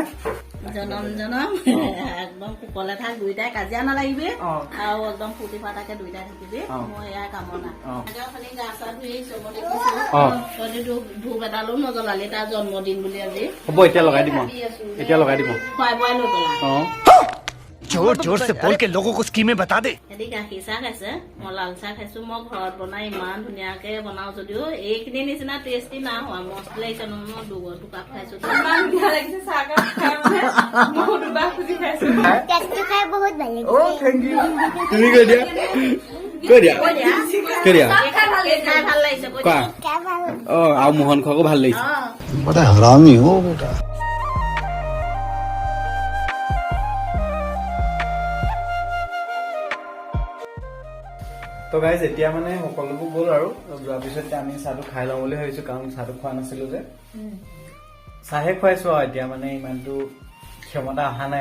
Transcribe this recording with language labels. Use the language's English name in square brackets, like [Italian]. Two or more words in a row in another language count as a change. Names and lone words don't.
[Assamese] জনম একদম কুকলে থাক দুইটাই কাজিয়া নালাগিবি আৰু একদম ফূৰ্তি ফাৰ্তাকে দুইটাই থাকিবি মই এয়া কামনা খালি গা চা ধুই চবতে কৈছো ধূপ এডালো নজ্বলালি তাৰ জন্মদিন বুলি আজি হ'ব এতিয়া লগাই দিম খুৱাই বোৱাই লৈ পেলাই [Hindi] जोर से बोल के लोगों को स्कीमें बता दे। [Assamese] সিহঁতি গাখীৰ চাহ খাইছে মই লাল চাহ খাইছো মই ঘৰত বনাই ইমান ধুনীয়াকে বনাও যদিও এইখিনি নিচিনা টেষ্টি না হোৱা মছলা লাগিছে নহয় মই দুকাপ খাইছো ইমান ধুনীয়া লাগিছে চাহকাপ খাই মানে মই দুবাৰ খুজি খাইছো টেষ্টি খাই বহুত ভাল লাগিছে অ [English] thank you [Assamese] তুমি কৈ দিয়া খাই ভাল লাগিছে কোৱা খাই ভাল অ আৰু মোহন খোৱাকো ভাল লাগিছে [Hindi] बड़ा हरामी हो बेटा। [Assamese] তো গাইজ এতিয়া মানে সকলোবোৰ গ'ল আৰু যোৱাৰ পিছত আমি চাহটো খাই লওঁ বুলি ভাবিছো কাৰণ চাহটো খোৱা নাছিলো যে চাহে খুৱাইছো আৰু এতিয়া মানে ইমানটো ক্ষমতা অহা নাই